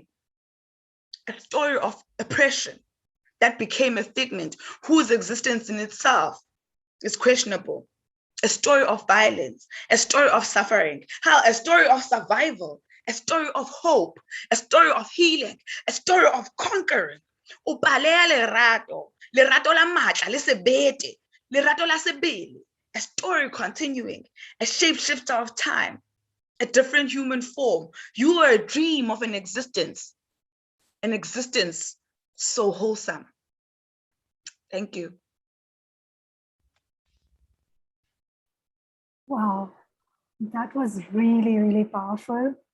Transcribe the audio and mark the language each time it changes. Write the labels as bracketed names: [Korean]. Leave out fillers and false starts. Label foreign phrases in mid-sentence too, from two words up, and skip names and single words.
[English] A story of oppression that became a figment whose existence in itself is questionable. A story of violence, a story of suffering, a story of survival, a story of hope, a story of healing, a story of conquering. [Southern Sotho] Upalea lerato la matla, le sebete, lerato la sebele. [English] A story continuing, a shapeshifter of time, a different human form. You are a dream of an existence so wholesome. Thank you. Wow, that was really, really powerful.